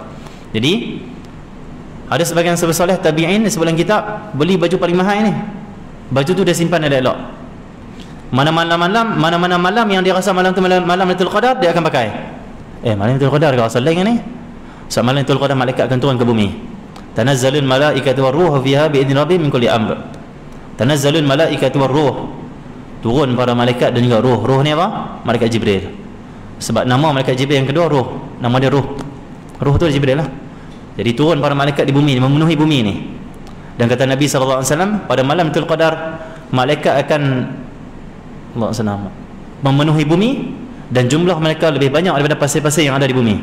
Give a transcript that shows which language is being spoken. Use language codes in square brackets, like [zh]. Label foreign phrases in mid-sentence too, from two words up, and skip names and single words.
[ms] Jadi ada sebagian saleh tabi'in sebelum kitab beli baju paling mahal ni. Baju tu dia simpan elok-elok. Mana-mana malam yang dia rasa malam tu malam Lailatul Qadar, dia akan pakai. Malam Lailatul Qadar ke asal lain ni? Sebab malam Lailatul Qadar malaikat akan turun ke bumi. [ar] تنزل الملائكة والروح فيها بإذن ربهم من كل أمر. تنزل الملائكة والروح. [ms] Turun para malaikat dan juga ruh. Ruh ni apa? Malaikat Jibril. Sebab nama malaikat Jibril yang kedua ruh. Nama dia ruh. Ruh tu Jibril lah. Jadi turun para malaikat di bumi, memenuhi bumi ni. Dan kata Nabi SAW, pada malam Lailatul Qadar malaikat akan memenuhi bumi, dan jumlah mereka lebih banyak daripada pasir-pasir yang ada di bumi.